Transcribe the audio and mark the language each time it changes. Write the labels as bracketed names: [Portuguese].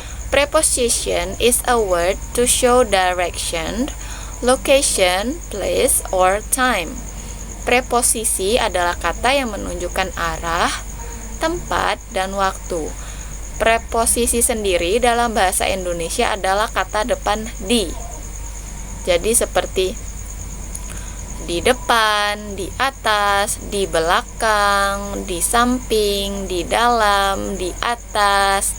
[English] Preposition is a word to show direction, location, place, or time. [Indonesian] Preposisi adalah kata yang menunjukkan arah, tempat, dan waktu. Preposisi sendiri dalam bahasa Indonesia adalah kata depan di. Jadi seperti di depan, di atas, di belakang, di samping, di dalam, di atas.